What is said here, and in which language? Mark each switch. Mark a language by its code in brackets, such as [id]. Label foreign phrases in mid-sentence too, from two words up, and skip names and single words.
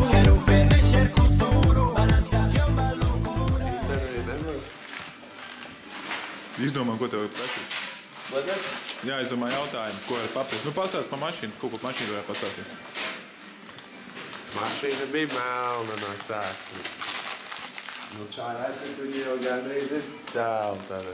[pt] Quero ver mexer com duro, balança que é uma loucura. [lv] Izdomā, ko tev ir prasīt? Jā, es domāju jautājumu, ko ir paprast. Nu, pastāst pa mašīnu, ko par mašīnu varētu pastāstīt. Mašīna bija melna no sākuma. Nu, tā redzēt, viņi jau gandrīz ir tālu tāda.